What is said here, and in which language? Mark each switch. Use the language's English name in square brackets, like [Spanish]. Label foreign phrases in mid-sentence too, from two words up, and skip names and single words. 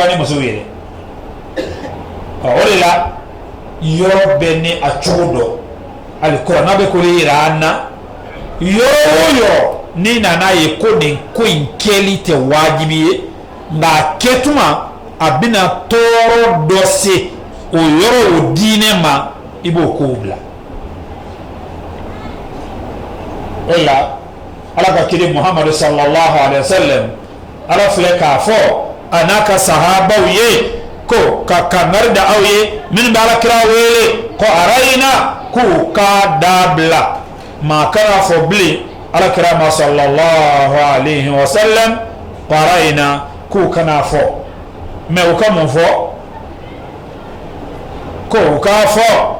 [Bambara] ni musow ye dɛ o de la yɔrɔ bɛɛ ni a cogo dɔ hali kuranɛ bɛ ko de yira an na yɔrɔ o yɔrɔ n'i nana ye ko nin ko in kɛli tɛ wajibi ye nka a kɛtuma a bɛna tɔɔrɔ dɔ se o yɔrɔ o diinɛ ma i b'o kow bila o la ala ka kiri muhammadu [Arabic] صلى الله عليه وسلم [Bambara] ala filɛ k'a fɔ a n'a ka sahabaw ye ko ka kangari da aw ye minnu bɛ alakira wele ko arayina k'u k'a dabila maa kana fɔ bilen alakira ma [Arabic] صلى الله عليه وسلم [Bambara] ko arayina k'u kana fɔ mɛ u ka mun fɔ ko u k'a fɔ